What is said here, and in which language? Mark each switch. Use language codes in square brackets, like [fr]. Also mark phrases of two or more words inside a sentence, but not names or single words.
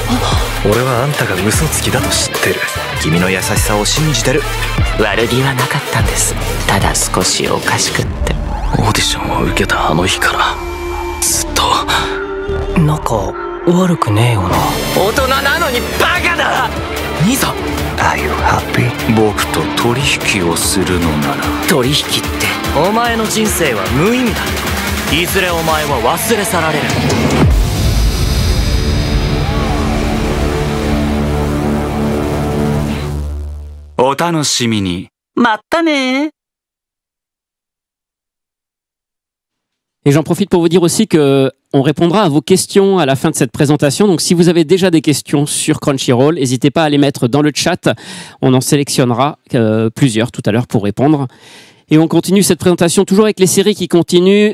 [ja] 俺はあんたが嘘つきだと知ってる。君の優しさを信じてる。悪気はなかったんです。ただ少しおかしくって。オーディションを受けたあの日からずっと仲悪くねえよな。大人なのにバカだ。兄さん [en] Are you happy? [ja] 僕と取引をするのなら。取引ってお前の人生は無意味だ。いずれお前は忘れ去られる。お楽しみに。まったね。 [fr] Et j'en profite pour vous dire aussi que on répondra à vos questions à la fin de cette présentation. Donc, si vous avez déjà des questions sur Crunchyroll, n'hésitez pas à les mettre dans le chat. On en sélectionnera plusieurs tout à l'heure pour répondre. Et on continue cette présentation toujours avec les séries qui continuent.